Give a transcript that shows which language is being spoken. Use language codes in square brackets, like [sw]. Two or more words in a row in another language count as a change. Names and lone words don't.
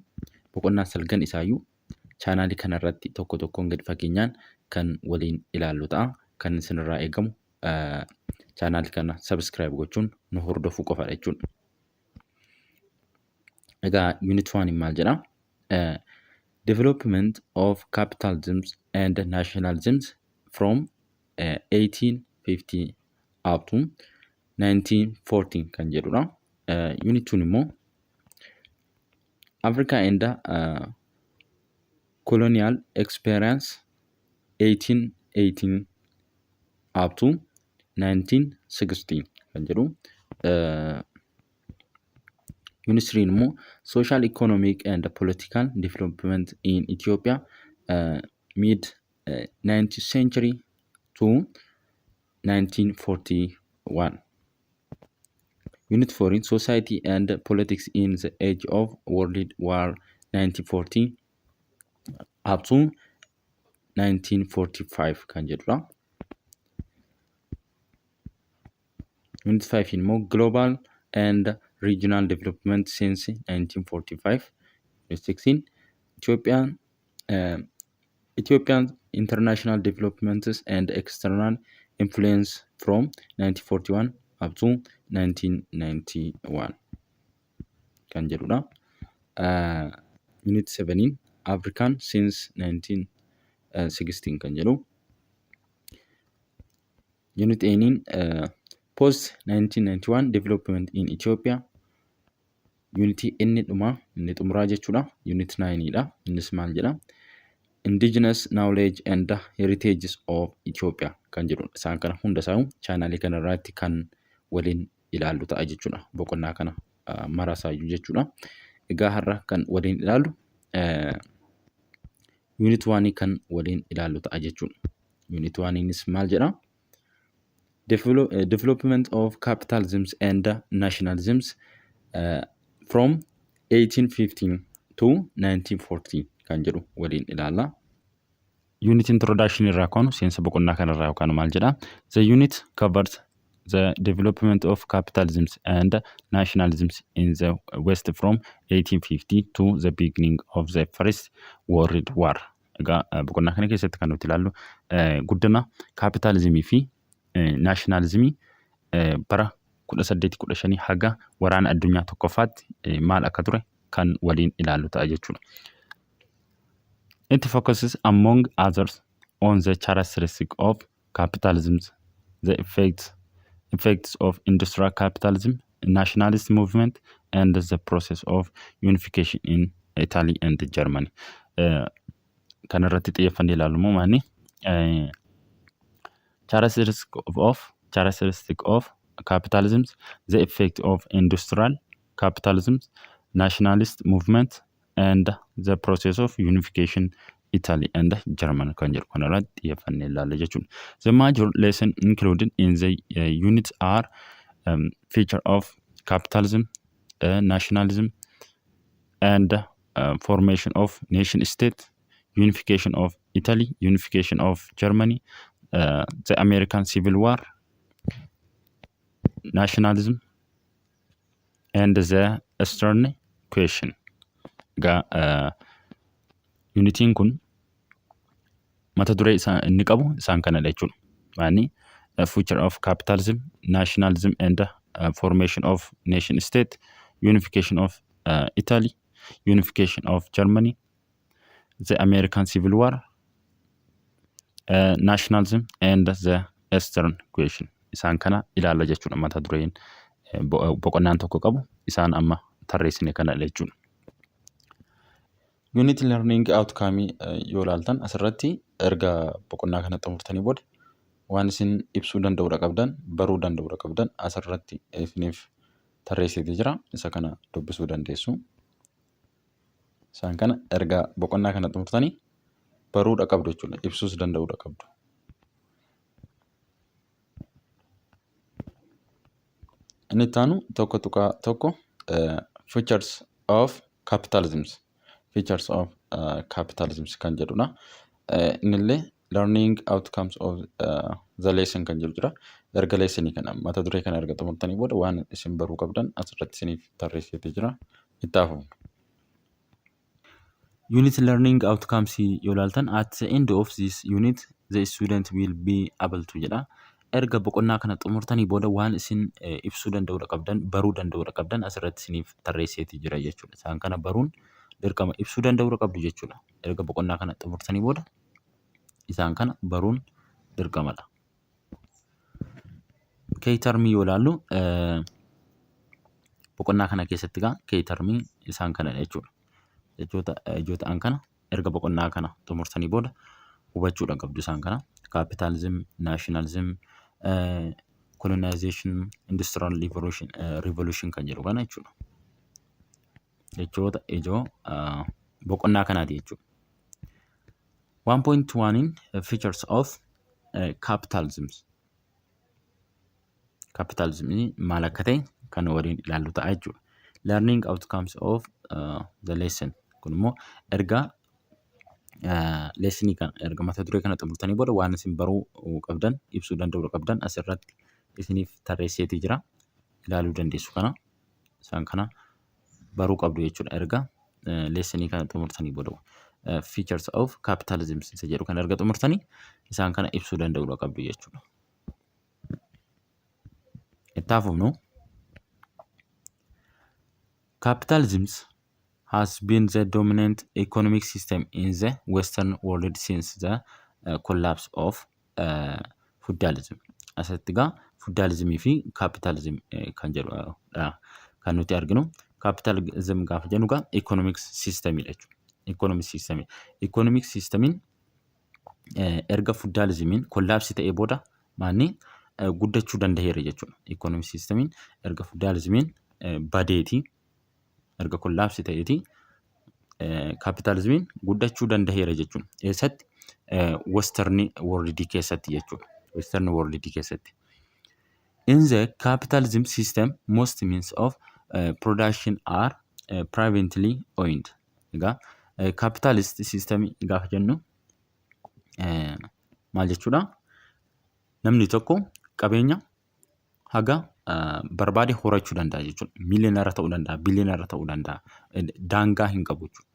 [om] Boqonnaa 9 isaayyuu chaanaalii kanarratti tokko tokkoon gadi fageenyaan kan waliin ilaallu ta'a. Kan isinirraa eegamu chaanaalii kana subscribe gochuun nu hordofuu qofaadha jechuudha. Egaa unit 1 maal jedha? [en] Development of capitalism and nationalism from 1850 up to 1914 [om] kan jedhudha. [en] Unit 2 immoo Africa and colonial experience 1818 up to 1916 [om] kan jedhu. [en] Unit 3 immoo social economic and political development in Ethiopia mid 19th century to 1941. Unit 4 in society and politics in the age of World War 1940 up to 1945 [om] kan jedhudha. [en] Unit 5 in more global and regional development since 1945. Unit 16 Ethiopian international developments and external influence from 1941 up to 1991 [om] kan jedhudha. [en] Unit 7 African since 1916 [om] kan jedhu. [en] Unit 8 post 1991 development in Ethiopia. [om] Unity inni xumuraa jechuudha. Unit 9 dha. Innis maal jedha? [en] Indigenous knowledge and heritages of Ethiopia [om] kan jedhudha. Isaan kana hunda isaa chaanaalii kana irratti kan waliin ilaallu ta'a jechuudha. Boqonnaa kana marasaayyuu jechuudha. Egaa har'a kan waliin ilaallu unit 1 kan waliin ilaallu ta'a jechuudha. Unit 1nis maal jedha? [en] Development of capitalism and nationalism from 1815 to 1940 [om] kan jedhu waliin ilaalla. [en] Unit introduction [om] irraa kaanu seensa boqonnaa kanarraa yookaan maal jedha? [en] The unit covers the development of capitalism and nationalism in the West from 1850 to the beginning of the First World War. [om] Egaa boqonnaa kana keessatti kan nuti ilaallu guddina kapitaalizimii fi naashinaalizimii bara 1815 haga waraana addunyaa tokkoffaatti maal akka ture kan waliin ilaallu ta'a jechuudha. [en] It focuses among others on the characteristics of capitalism, the effects of industrial capitalism, nationalist movement, and the process of unification in Italy and Germany. [om] Kan irratti xiyyeeffannee ilaallu immoo maani [en] characteristic of capitalism, the effect of industrial capitalism, nationalist movement, and the process of unification Italy and Germany [om] kan jedhu kan irratti xiyyeeffannee ilaalla jechuudha. [en] The major lesson included in the units are feature of capitalism, nationalism, and formation of nation state, unification of Italy, unification of Germany, the American Civil War, nationalism, and the Eastern question. [om] Egaa unitiin kun mata duree inni qabu isaan kanadha jechuudha. [en] Maani future of capitalism, nationalism, and formation of nation state, unification of Italy, unification of Germany, the American Civil War, nationalism, and the Eastern question. [om] Isaan kana ilaalla jechuudha mata dureen boqonnaan tokko qabu isaan amma tarreessine kanadha jechuudha. [en] Unit learning outcome [om] yoo ilaaltan asirratti erga boqonnaa kana xumurtanii booda waan isin ibsuu danda'udha qabdan baruu danda'udha qabdan asirratti isiniif tarreessitee jira. Isa kana dubbisuu dandeessu. Isaan kana erga boqonnaa kana xumurtanii baruudha qabdu jechuudha. Ibsuus danda'udha qabdu. Inni itti aanu tokko [en] features of capitalisms. Features of capitalisms [om] kan jedhudha. Innillee [en] learning outcomes of the lesson [om] kan jedhu jira. Erga lessonii kana mata duree kana erga xumurtanii booda waan isin baruu qabdan asirratti isiniif tarreessitee jira. Itti hafu. [en] Unit learning outcomes [om] yoo ilaaltan [en] at the end of this unit the student will be able to jedha. [om] Erga boqonnaa kana xumurtanii booda waan isin ibsuu danda'udha qabdan baruu danda'udha qabdan asirratti isiniif tarreessitee jira jechuudha. Isaan kana baruun dirqama ibsuu danda'udha qabdu jechuudha. Erga boqonnaa kana xumurtanii booda isaan kana baruun dirqamadha. Keeytarmii yoo ilaallu boqonnaa kana keessatti keeytarmii isaan kana jechuudha. Jechoota ijoo ta'an kana erga boqonnaa kana xumurtanii booda hubachuudha qabdu isaan kana. [en] Capitalism, nationalism, colonization, industrial revolution [om] kan jedhu kana jechuudha. Jechoota ijoo boqonnaa kanaati jechuudha. [en] 1.1 features of capitalism. [om] Capitalism maal akka ta'e kan waliin ilaallu ta'a jechuudha. [en] Learning outcomes of the lesson. [om] Kun immoo erga lessonii kana erga mata duree kana xumurtanii booda waan isin baruu qabdan ibsuu danda'udha qabdan asirratti isiniif tarreessitee jira. Ilaaluu dandeessu kana. Isaan kana baruu qabdu jechuudha erga lessonii kana xumurtanii booda. [en] Features of capitalism [om] isa jedhu kan erga xumurtanii isaan kana ibsuu danda'udha qabdu jechuudha. Itti hafuufnu [en] capitalism has been the dominant economic system in the Western world since the collapse of feudalism. [om] Asatti feudalismii fi capitalism kan jedhudha kan nuti arginu. Capitalism gaafa jennu [en] economic systemidha [om] jechuudha. [en] Economic systemiin [om] erga feudalismiin collapse ta'ee booda maanni guddachuu danda'eera jechuudha. [en] Economic systemiin [om] erga feudalismiin badeetii erga collapse ta'eeti capitalismiin guddachuu danda'eera jechuudha. Eessatti [en] western world [om] keessatti jechuudha. [en] Western world keessatti. In the capitalism system most means of production are privately owned. [om] Egaa [en] capitalist system [om] gaafa jennu maal jechuudha? Namni tokko qabeenya haga barbaade horachuu danda'a jechuudha. Miiliyoonara ta'uu danda'a, biliyoonara ta'uu danda'a. Daangaa hin qabu jechuudha.